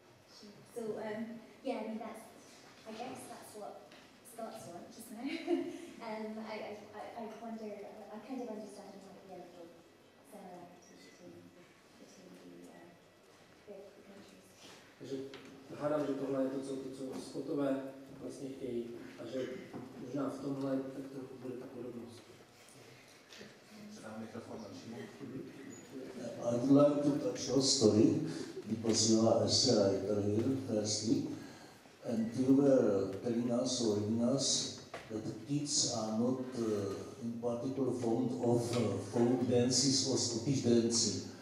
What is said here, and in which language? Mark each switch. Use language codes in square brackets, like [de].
[en] So yeah, I mean I guess that's what Scots want just now. I wonder, I kind of understand there might be a little similarity between the countries. [cs] Takže hádám, že tohle je to, co Skotové vlastně chtějí a že možná v tomhle tak trochu bude ta podobnost. Předám mikrofon dalšímu. [en] I would like to touch your story because you are a writer here, firstly, and you were telling us or reading us that the kids are not in particular fond of folk dances or Scottish dancing.